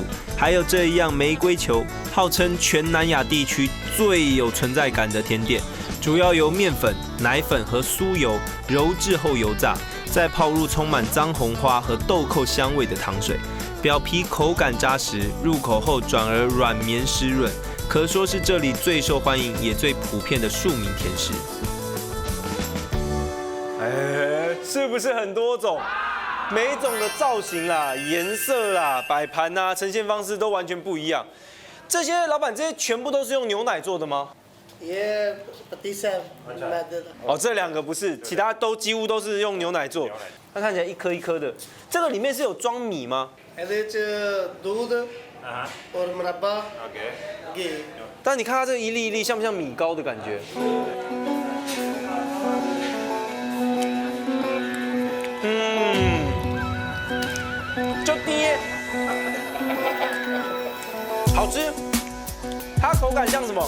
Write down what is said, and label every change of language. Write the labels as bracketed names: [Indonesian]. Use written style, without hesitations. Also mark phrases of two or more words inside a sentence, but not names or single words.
[Chinese] 还有这一样玫瑰球，号称全南亚地区最有存在感的甜点，主要由面粉、奶粉和酥油揉制后油炸，再泡入充满藏红花和豆蔻香味的糖水，表皮口感扎实，入口后转而软绵湿润，可说是这里最受欢迎也最普遍的庶民甜食。是不是很多种？每一种的造型啦、颜色啦、摆盘啊、呈现方式都完全不一样。这些老板，这些全部都是用牛奶做的吗？ [Hindi] ये पतीसा मैदे का [Chinese] 哦，这两个不是，其他都几乎都是用牛奶做。它看起来一颗一颗的，这个里面是有装米吗？ [Punjabi] ਇਹਦੇ ਚ [Hindi] दूध और मुरब्बा घी [Chinese] 但你看它这个一粒一粒，像不像米糕的感觉？就低，好吃。它口感像什么？